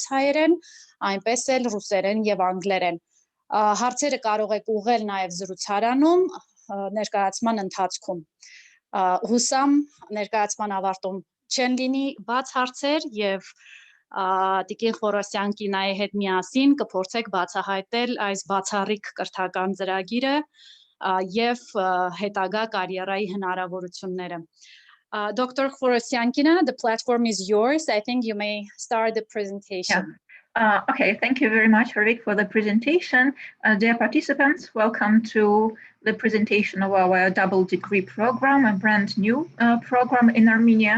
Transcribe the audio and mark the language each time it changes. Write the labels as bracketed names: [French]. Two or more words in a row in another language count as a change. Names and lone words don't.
[Armenian] հայերեն, այնպես էլ ռուսերեն եւ անգլերեն։ Հարցերը կարող եք ուղղել նաեւ զրուցարանում ներկայացման ընթացքում։ Հուսամ ներկայացման ավարտում չեն լինի բաց հարցեր եւ Տիկին Խորոսյան Կինայի հետ միասին կփորձեք բացահայտել այս բացառիկ կրթական ծրագիրը եւ հետագա կարիերայի հնարավորությունները։ Dr. [English] Khorosyankina, the platform is yours. I think you may start the presentation. Yeah. Okay, thank you very much, Hervik, for the presentation. Dear participants, welcome to the presentation of our double degree program, a brand new program in Armenia.